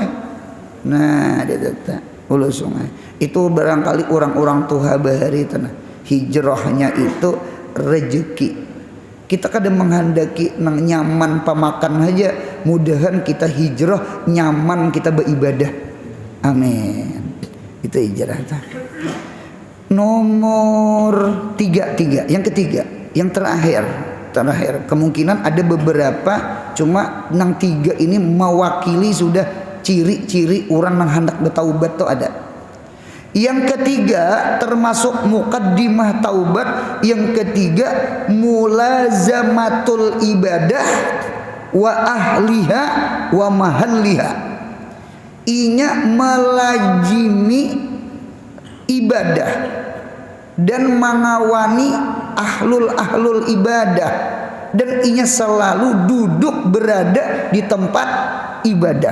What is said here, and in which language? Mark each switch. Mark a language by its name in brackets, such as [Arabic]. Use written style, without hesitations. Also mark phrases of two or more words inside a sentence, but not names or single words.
[Banjar] Nah hulu sungai itu barangkali orang-orang tuha bahari tanah. [Indonesian] Hijrahnya itu rezeki. [Banjar] Kita kadang menghendaki nang nyaman pemakan aja. [Indonesian] Mudahan kita hijrah nyaman kita beribadah. Amin. Itu hijrah. Nomor 3. [Banjar] Yang ketiga, yang terakhir. Kemungkinan ada beberapa, cuma nang 3 ini mewakili sudah ciri-ciri orang nang hendak bertaubat tuh ada. [Indonesian] Yang ketiga termasuk muqaddimah taubat, yang ketiga [Arabic] ملازمة العبادة وأهلها ومحلها. [Banjar] Inya melajimi ibadah dan mengawani [Arabic] أهل العبادة, [Banjar] dan inya selalu duduk berada di tempat ibadah.